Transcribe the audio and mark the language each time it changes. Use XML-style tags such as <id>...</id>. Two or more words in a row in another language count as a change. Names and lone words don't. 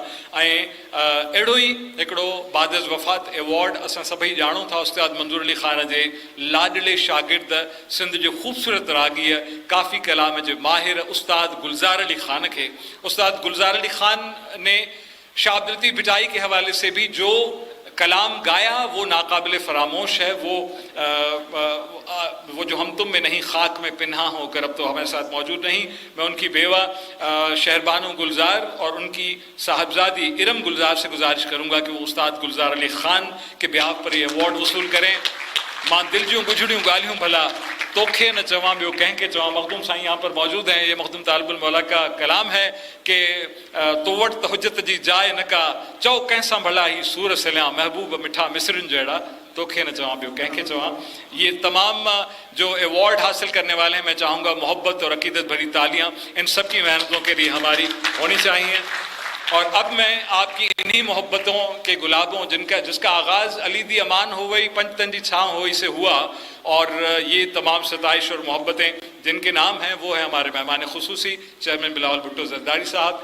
<sd>ऐं अहिड़ो ई हिकिड़ो बादज़ वफ़ात अवार्ड असां सभई ॼाणूं था उस्ताद मंज़ूर अली ख़ान जे लाडले शागिर्द, सिंध जो ख़ूबसूरत रागीअ, काफ़ी कलाम जे माहिर उस्ताद गुलज़ार अली ख़ान खे।</sd> <ur>اُستاد گلزار علی خان نے شاہ عبداللطیف بھٹائی کے حوالے سے بھی جو کلام گایا وہ ناقابلِ فراموش ہے. وہ جو ہم تم میں نہیں خاک میں پنہاں ہو کر اب تو ہمارے ساتھ موجود نہیں. میں ان کی بیوہ شہربانو گلزار اور ان کی صاحبزادی ارم گلزار سے گزارش کروں گا کہ وہ اُستاد گلزار علی خان کے بی ہاف پر یہ ایوارڈ وصول کریں.</ur> <sd>मां दिल जूं गुजड़ियूं ॻाल्हियूं भला तोखे न चवां, ॿियो कंहिंखे चवां।</sd> <ur>مخدوم سائیں یہاں پر موجود ہیں۔ یہ مخدوم طالب المولیٰ کا کلام ہے کہ</ur> <sd>तो वटि त हुजत जी जाइ न का, चओ कंहिंसां भला ही सूर सलियां, महबूब मिठा मिसरिन जहिड़ा, तोखे न चवां ॿियो कंहिंखे चवां।</sd> <ur>یہ تمام جو ایوارڈ حاصل کرنے والے ہیں، میں چاہوں گا محبت اور عقیدت بھری تالیاں ان سب کی محنتوں کے لیے ہماری ہونی چاہیے. اور اب میں آپ کی انہی محبتوں کے گلابوں جس کا آغاز علی دی امان ہو گئی پنجتن جی چھاؤں ہوئی سے ہوا، اور یہ تمام ستائش اور محبتیں جن کے نام ہیں وہ ہے ہمارے مہمانِ خصوصی چیئرمین بلاول بھٹو زرداری صاحب.</ur>